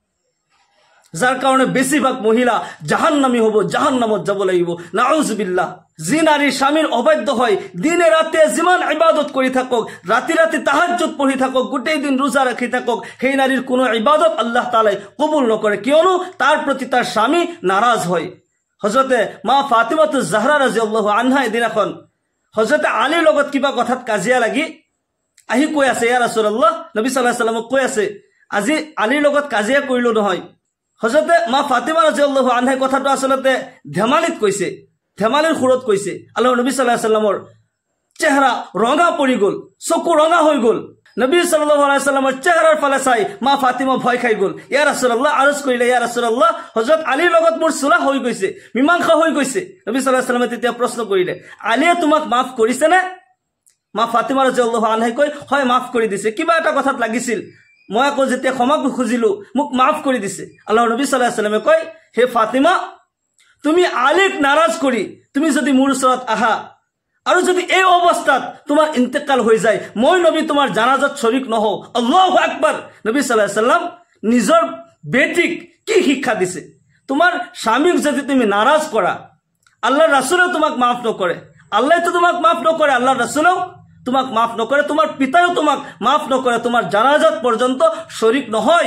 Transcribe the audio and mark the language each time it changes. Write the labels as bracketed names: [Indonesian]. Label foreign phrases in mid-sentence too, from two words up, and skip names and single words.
[Assamese] যাৰ কাৰণে বেছিভাগ মহিলা জাহান্নামী হ'ব জাহান্নামত যাব লাগিব নাউজুবিল্লাহ যি নাৰী স্বামীৰ অবাধ্য হয় দিনে ৰাতে যিমান ইবাদত কৰি থাকক ৰাতি ৰাতি তাহাজ্জুদ পঢ়ি থাকক গোটেই দিন ৰোজা ৰাখি থাকক সেই নাৰীৰ কোনো ইবাদত আল্লাহ তাআলাই কবুল নকৰে কিয়নো তাৰ প্ৰতি তাৰ স্বামী নাৰাজ হয় হযৰতে মা ফাতিমাতুজ জাহৰা [Arabic] رضي الله عنها [Assamese] এদিনাখন হযরত আলীৰ লগত কিবা কথাত কাজিয়া লাগি আহি কৈ আছে [Arabic] يا رسول الله [Assamese] নবী [Arabic] صلى الله عليه وسلم [Assamese] কৈ আছে আজি আলীৰ লগত কাজিয়া কৰিলো নহয় হযরত মা ফাতিমা [Arabic] رضي الله عنها [Assamese] কথাটো আসলতে ধেমালিত কৈছে ধেমালিৰ সুৰত কৈছে আল্লাহৰ নবী [Arabic] صلى الله عليه وسلم [Assamese] চেহাৰা ৰঙা পৰি গল চকু ৰঙা হৈ গল নবী [Arabic] صلى الله عليه وسلم [Assamese] চেহাৰাৰ ফালে চাই মা ফাতিমা ভয় খাই গল [Arabic] يا رسول الله [Assamese] আৰজ কৰিলে [Arabic] يا رسول الله [Assamese] হযরত আলীৰ লগত মোৰ সুলাহ হৈ গৈছে মীমাংসা হৈ গৈছে নবী [Arabic] صلى الله عليه وسلم [Assamese] তেতিয়া প্ৰশ্ন কৰিলে আলীয়ে তোমাক মাফ কৰিছে নে মা ফাতিমা [Arabic] رضي الله عنها [Assamese] কয় হয় মাফ কৰি দিছে কিবা এটা কথাত লাগিছিল মই আকৌ যেতিয়া ক্ষমা খুজিলো মোক মাফ কৰি দিছে আল্লাহৰ নবী [Arabic] صلى الله عليه وسلم [Assamese] কয় হে ফাতিমা তুমি আলীক নাৰাজ কৰি তুমি যদি মোৰ ওচৰত আহা আৰু যদি এই অৱস্থাত তোমাৰ ইন্তেকাল হৈ যায় মই নবী তোমাৰ জানাজাত শৰীক নহও [Arabic] الله أكبر [Assamese] নবী [Arabic] صلى الله عليه وسلم [Assamese] নিজৰ বেটিক কি শিক্ষা দিছে তোমাৰ স্বামীক যদি তুমি নাৰাজ কৰা আল্লাহৰ ৰাসূলেও তোমাক মাফ নকৰে আল্লাহ তো তোমাক মাফ নকৰে আল্লাহৰ ৰাসূলেও তোমাক মাফ নকৰে, তোমাৰ পিতায়ো তোমাক মাফ নকৰে, তোমাৰ জানাজাত পৰ্যন্ত শৰীক নহয়।